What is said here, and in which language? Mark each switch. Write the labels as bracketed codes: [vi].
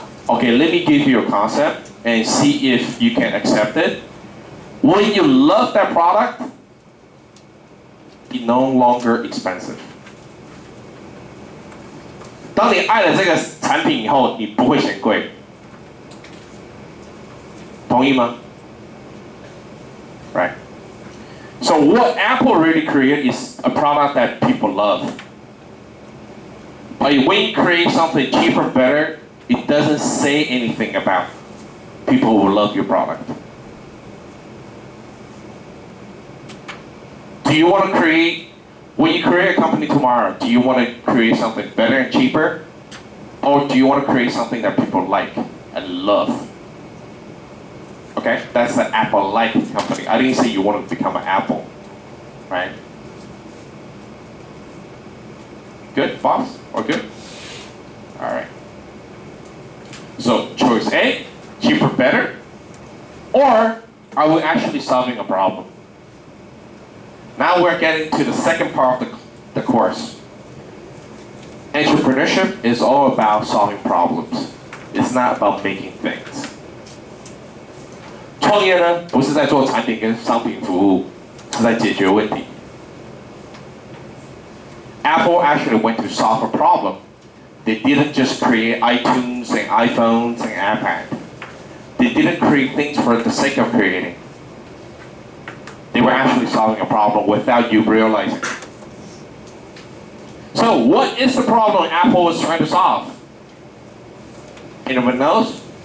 [en] Okay, let me give you a concept and see if you can accept it. When you love that product, it's no longer expensive. [zh] 当你爱了这个产品以后，你不会嫌贵，同意吗 ？ [en] Right. So what Apple really created is a product that people love. But when you create something cheaper, better, it doesn't say anything about people who love your product. Do you want to create, when you create a company tomorrow, do you want to create something better and cheaper? Or do you want to create something that people like and love? Okay, that's the Apple-like company. I didn't say you want to become an Apple, right? Good, boss? Or good? All right. So choice A, cheaper, better, or are we actually solving a problem? Now we're getting to the second part of the course. Entrepreneurship is all about solving problems. It's not about making things. [zh] 创业呢，不是在做产品跟商品服务，是在解决问题。 [en] Apple actually went to solve a problem They didn't just create iTunes and iPhones and iPad. They didn't create things for the sake of creating. They were actually solving a problem without you realizing. So what is the problem Apple is trying to solve? Anyone knows?